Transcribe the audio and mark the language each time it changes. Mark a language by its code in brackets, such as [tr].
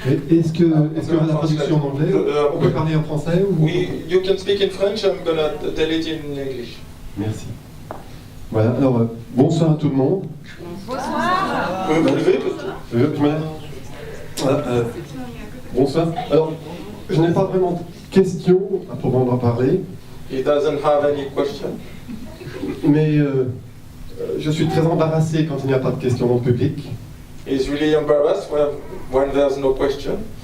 [fr] Est-ce que la traduction en anglais, on peut parler en français ou... [en] Oui, you can speak in French, I'm gonna tell it in English. [fr] Merci. Voilà, alors bonsoir à tout le monde. Bonsoir. Vous pouvez vous lever peut-être? Je me lève. Voilà, bonsoir. Alors, je n'ai pas vraiment de questions à proprement parler. [en] He doesn't have any question. [fr] Mais je suis très embarrassé quand il n'y a pas de questions dans le public. [en] He's really embarrassed when there's no question.